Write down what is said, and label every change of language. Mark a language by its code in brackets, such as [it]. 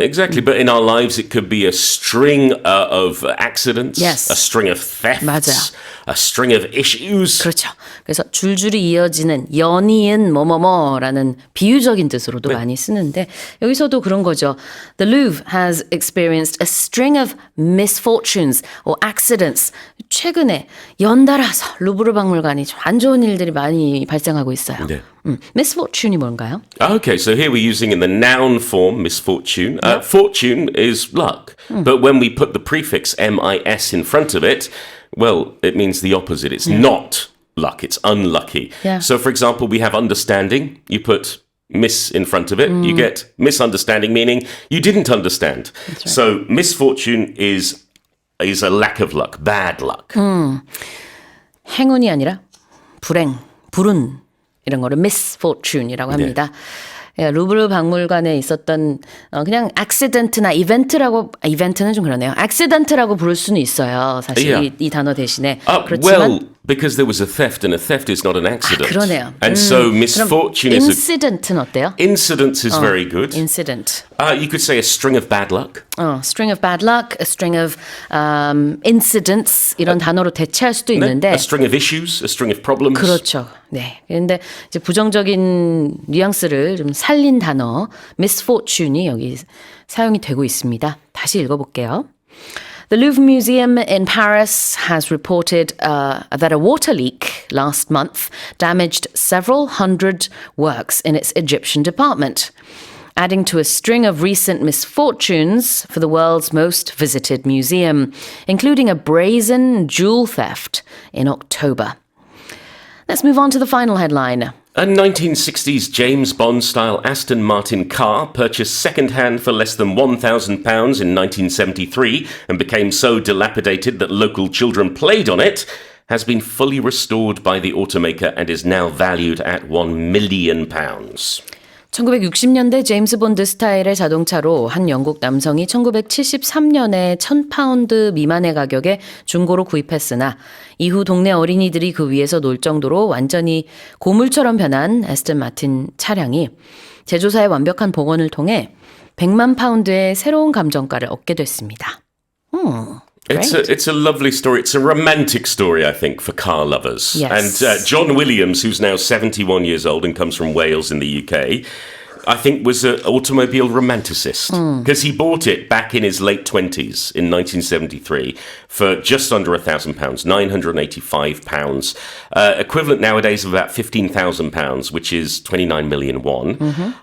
[en] Exactly, but in our lives, it could be a string of accidents, Yes. a string of thefts, [ko] 맞아요. [en] a string of issues. [ko] 그렇죠. 그래서 줄줄이 이어지는 연이은 뭐뭐뭐라는 비유적인 뜻으로도 많이 쓰는데 여기서도 그런 거죠. [en] The Louvre has experienced a string of misfortunes or accidents. [ko] 최근에 연달아서 루브르 박물관이 좀 안 좋은 일들이 많이 발생하고 있어요. 네. misfortune이 뭔가요? [en] Okay, so here we're using in the noun form misfortune. Fortune is luck, but when we put the prefix mis in front of it, well, it means the opposite. It's not luck, it's unlucky. Yeah. So, for example, we have understanding. You put miss in front of it, you get misunderstanding, meaning you didn't understand. So, misfortune is is a lack of luck, bad luck. [ko] 행운이 아니라 불행, 불운 이런 거를 misfortune이라고 합니다. 예, 루브르 박물관에 있었던 그냥 accident나 이벤트는 좀 그러네요. accident라고 부를 수는 있어요. 사실 [en] Yeah. [ko] 이 단어 대신에 [en] Well, [ko] 그렇지만 [en] because there was a theft, and a theft is not an accident. [ko] 그러네요. [en] And so misfortune is [ko] incident는 어때요? [en] incident is very good. incident. You could say a string of bad luck. string of bad luck, a string of incidents [ko] 이런 단어로 대체할 수도 있는데 [en] A string of issues, a string of problems. [ko] 그렇죠. 네. 그런데 이제 부정적인 뉘앙스를 좀 살린 단어 misfortune이 여기 사용이 되고 있습니다. 다시 읽어볼게요. [en] The Louvre Museum in Paris has reported that a water leak last month damaged several hundred works in its Egyptian department, adding to a string of recent misfortunes for the world's most visited museum, including a brazen jewel theft in October. Let's move on to the final headline. A 1960s James Bond-style Aston Martin car purchased second-hand for less than £1,000 in 1973 and became so dilapidated that local children played on it has been fully restored by the automaker and is now valued at £1 million. [ko] 1960년대 제임스 본드 스타일의 자동차로 한 영국 남성이 1973년에 1,000파운드 미만의 가격에 중고로 구입했으나 이후 동네 어린이들이 그 위에서 놀 정도로 완전히 고물처럼 변한 애스턴 마틴 차량이 제조사의 완벽한 복원을 통해 100만 파운드의 새로운 감정가를 얻게 됐습니다. [en] It's a lovely story. It's a romantic story, I think, for car lovers. Yes. And John Williams, who's now 71 years old and comes from Wales in the UK, I think was an automobile romanticist because he bought it back in his late 20s in 1973 for just under £1,000, £985, equivalent nowadays of about £15,000, which is 29 million won.